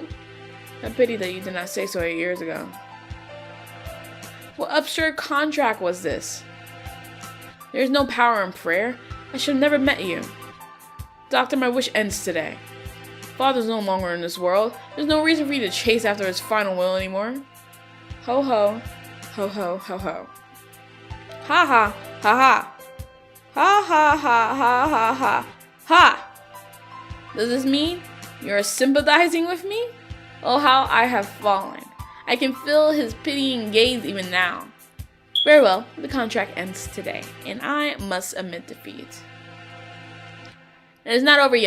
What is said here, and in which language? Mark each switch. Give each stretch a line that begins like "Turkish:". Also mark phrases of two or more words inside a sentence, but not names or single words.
English: A pity that you did not say so 8 years ago. What absurd contract was this? There is no power in prayer. I should have never met you. Doctor, my wish ends today. Father's no longer in this world. There's no reason for you to chase after his final will anymore. Ho ho. Ho ho ho ho. Ha ha ha ha. Ha ha ha ha ha ha. Ha! Does this mean you're sympathizing with me? Oh, how I have fallen. I can feel his pitying gaze even now. Very well, the contract ends today, and I must admit defeat. It is not over yet.